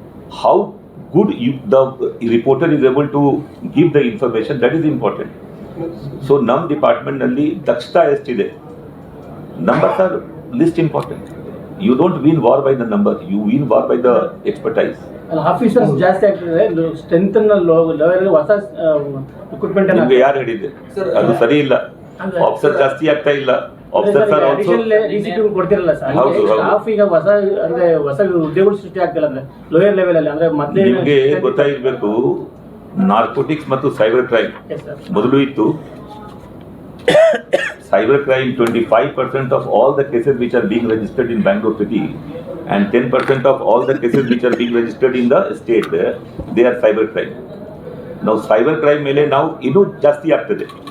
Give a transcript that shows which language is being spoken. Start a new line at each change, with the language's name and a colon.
English: How good the reporter is able to give the information, that is important.
Kannada: So, ನಮ್ಮ ಡಿಪಾರ್ಟ್ಮೆಂಟ್ನಲ್ಲಿ ದಕ್ಷತಾ ಎಷ್ಟಿದೆ,
English: numbers are least important. You don't win war by the number, you win war by the expertise.
Kannada: Officers ಜಾಸ್ತಿ ಆಗ್ತಿದೆ, strength ಹೊಸ recruitment ನಿಮಗೆ ಯಾರು ಹೇಳಿದೆ? ಅದು ಸರಿ ಇಲ್ಲ. ಆಫೀಸರ್ ಜಾಸ್ತಿ ಆಗ್ತಾ ಇಲ್ಲ.
English: officers are also
Kannada: ಕೊಡ್ತಿರಲ್ಲ sir. Staff ಈಗ ಹೊಸ ಹುದ್ದೆಗಳು ಸೃಷ್ಟಿ ಆಗ್ತಿಲ್ಲ ಅಂದ್ರೆ ಲೋಯರ್ ಲೆವೆಲ್ ಅಲ್ಲಿ, ಅಂದ್ರೆ ಮೊದಲೇ ನಿಮಗೆ ಗೊತ್ತಾಗಿರ್ಬೇಕು. ನಾರ್ಕೋಟಿಕ್ಸ್ ಮತ್ತು ಸೈಬರ್ ಕ್ರೈಮ್
English: Yes sir.
Kannada: ಮೊದಲು ಇತ್ತು
English: cyber crime 25% of all the cases which are being registered in Bangalore city and 10% of all the cases which are being registered in the state they are cyber crime.
Kannada: Now cyber crime ಮೇಲೆ ನಾವು ಇನ್ನೂ ಜಾಸ್ತಿ ಆಗ್ತದೆ.